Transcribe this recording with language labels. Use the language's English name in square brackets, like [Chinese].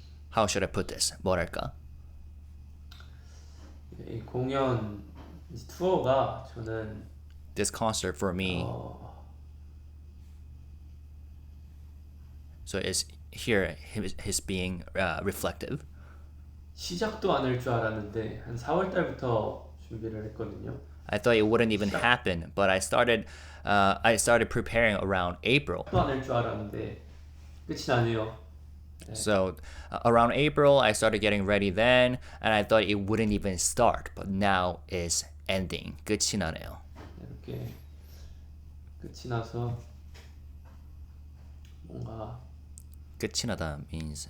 [English] How should I put this? [Korean] 뭐랄까? 이 공연 이 투어가 저는 [English] This concert for me. So is here his being reflective. [Korean] 시작도 안 할 줄 알았는데 한 4월 달부터 준비를 했거든요. [English] I thought it wouldn't even happen, but I started preparing around April. [Korean] 시작도 안 할 줄 알았는데 끝이 나네요. [English] So around April, I started getting ready then, and I thought it wouldn't even start, but now it's ending. [Korean] 끝이 나네요. 이렇게 끝이 나서 뭔가 끝이 나다 means